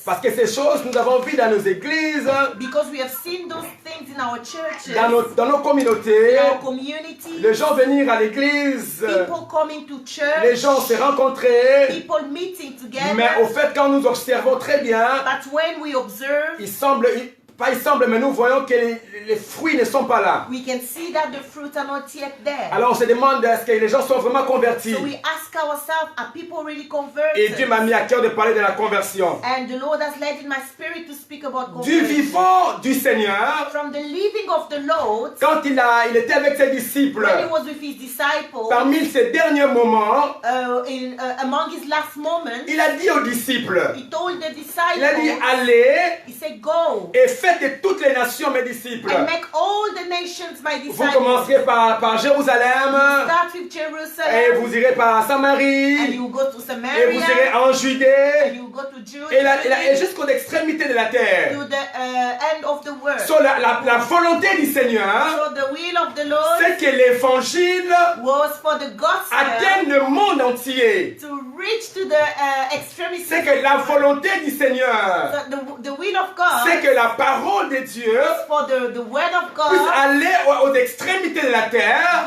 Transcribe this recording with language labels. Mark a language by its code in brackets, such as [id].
[fr] Parce que ces choses, nous avons vu dans nos églises, [en] Because we have seen those things in our churches, [fr] dans nos communautés, [en] in our community, [fr] les gens venir à l'église, [en] people coming to church, [fr] les gens se rencontrer, [en] people meeting together. [fr] mais au fait, quand nous observons très bien, [en] But when we observe, [fr] pas il semble, mais nous voyons que les fruits ne sont pas là. [en] we can see that the fruits are not yet there. [fr] Alors on se demande est-ce que les gens sont vraiment convertis. [en] So we ask ourselves, are people really [fr] Et [en] converted? [fr] Dieu m'a mis à cœur de parler de la conversion. [en] And the Lord has led in my spirit to speak about [fr] Du [en] conversion. [fr] vivant du Seigneur, [en] From the living of the Lord, [fr] quand il était avec ses disciples, [en] when he was with his disciples, [fr] parmi ses derniers moments, [en] among his last moments, [fr] il a dit aux disciples, [en] he told the [fr] il a dit [en] disciples, [fr] allez [en] he said, go [fr] et faites de toutes les nations mes disciples. [en] and make all the nations my [fr] Vous [en] disciples. [fr] commencerez par Jérusalem, [en] Start with [fr] et [en] Jerusalem, [fr] vous irez par [en] and [fr] Samarie, [en] you go to [fr] et vous [en] Samaria, [fr] irez en [en] and [fr] Judée, [en] you go to [fr] et jusqu'aux extrémités de la terre. [en] to the end of the world. [fr] So, la volonté du Seigneur, [en] So the will of the Lord [fr] c'est que l'évangile [en] was for the gospel [fr] atteigne le monde entier. [en] to reach to the extremities. [fr] C'est que la volonté du Seigneur, [en] So the will of God [fr] c'est que la parole de Dieu [en] for the word of [fr] puisse [en] God [fr] aller aux extrémités de la terre,